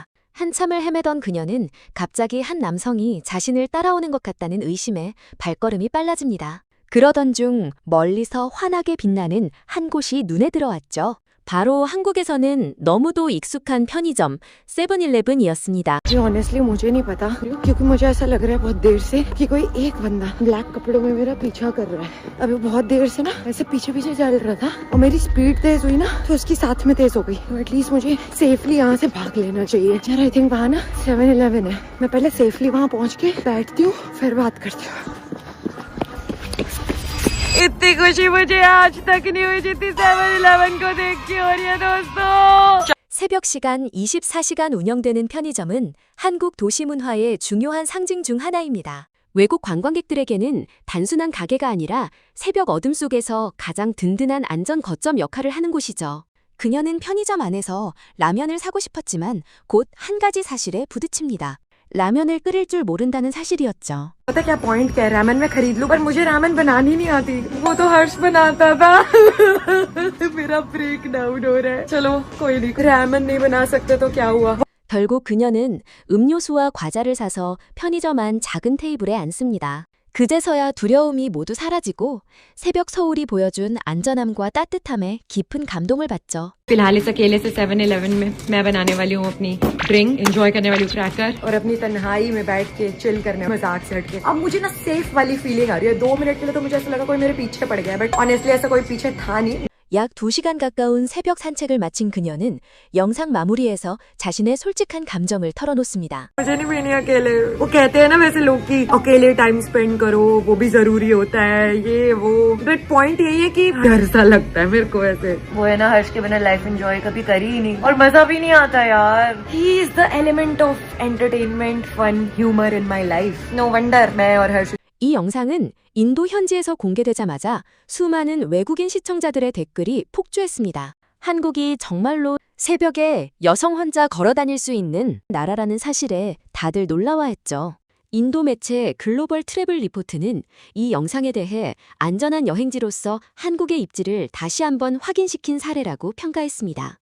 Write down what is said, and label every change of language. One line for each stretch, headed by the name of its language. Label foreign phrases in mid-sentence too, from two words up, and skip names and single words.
Korean: 한참을 헤매던 그녀는 갑자기 한 남성이 자신을 따라오는 것 같다는 의심에 발걸음이 빨라집니다. 그러던 중 멀리서 환하게 빛나는 한 곳이 눈에 들어왔죠. 바로 한국에서는 너무도 익숙한 편의점 세븐일레븐이었습니다.
Hindi: ऑनेस्टली मुझे नहीं पता क्योंकि मुझे ऐसा लग रहा है बहुत देर से कि कोई एक बंदा ब्लैक कपड़ों में मेरा पीछा कर रहा है. अभी बहुत देर से ना ऐसे पीछे पीछे चल रहा था और मेरी स्पीड तेज हुई ना तो उसकी साथ में तेज हो गई. तो एटलीस्ट मुझे सेफली यहाँ से भाग लेना चाहिए. यार
English: I think
Hindi: वहाँ ना 7-Eleven है. मैं पहले सेफली वहाँ पहुँच के बैठती हूँ फिर बात करती हूँ. इतनी खुशी मुझे आज तक नहीं हुई जितनी 7-Eleven को देख के हो रही है दोस्तों.
Korean: 새벽 시간 24시간 운영되는 편의점은 한국 도시 문화의 중요한 상징 중 하나입니다. 외국 관광객들에게는 단순한 가게가 아니라 새벽 어둠 속에서 가장 든든한 안전 거점 역할을 하는 곳이죠. 그녀는 편의점 안에서 라면을 사고 싶었지만 곧 한 가지 사실에 부딪힙니다. 라면을 끓일 줄 모른다는 사실이었죠.
Hindi: पता क्या पॉइंट क्या है रामेन मैं खरीद लूं पर मुझे रामेन बनानी नहीं आती. वो तो हर्ष बनाता था. मेरा
English: break down
Hindi: हो रहा है. चलो कोई नहीं रामेन नहीं बना सकते तो क्या हुआ.
Korean: 결국 그녀는 음료수와 과자를 사서 편의점 안 작은 테이블에 앉습니다. 그제서야 두려움이 모두 사라지고 새벽 서울이 보여준 안전함과 따뜻함에 깊은 감동을 받죠.
Hindi: फिलहाल इस अकेले से 7-Eleven में मैं बनाने वाली हूँ अपनी
English: drink enjoy
Hindi: करने वाली हूँ क्रैकर और अपनी तन्हाई में बैठ के चिल करने मजाक से हटके. अब मुझे ना सेफ वाली फीलिंग आ रही है. 2 मिनट के लिए तो मुझे ऐसा लगा कोई मेरे पीछे पड़ गया
English: but honestly
Hindi: ऐसा कोई पीछे था नहीं.
Korean: 약 2시간 가까운 새벽 산책을 마친 그녀는 영상 마무리에서 자신의 솔직한 감정을 털어놓습니다.
Hindi: मुझे नहीं पीनी अकेले. वो कहते हैं ना वैसे लोग कि अकेले
English: time spend
Hindi: करो वो भी जरूरी होता है ये वो.
English: but point
Hindi: यही है कि डर सा लगता है मेरे को ऐसे. वो है ना हर्ष के बिना
English: life enjoy
Hindi: कभी करी ही नहीं और मजा भी नहीं आता यार.
English: he is the element of entertainment fun humor in my life. no wonder
Hindi: मैं और हर्ष.
Korean: 이 영상은 인도 현지에서 공개되자마자 수많은 외국인 시청자들의 댓글이 폭주했습니다. 한국이 정말로 새벽에 여성 혼자 걸어 다닐 수 있는 나라라는 사실에 다들 놀라워했죠. 인도 매체 글로벌 트래블 리포트는 이 영상에 대해 안전한 여행지로서 한국의 입지를 다시 한번 확인시킨 사례라고 평가했습니다.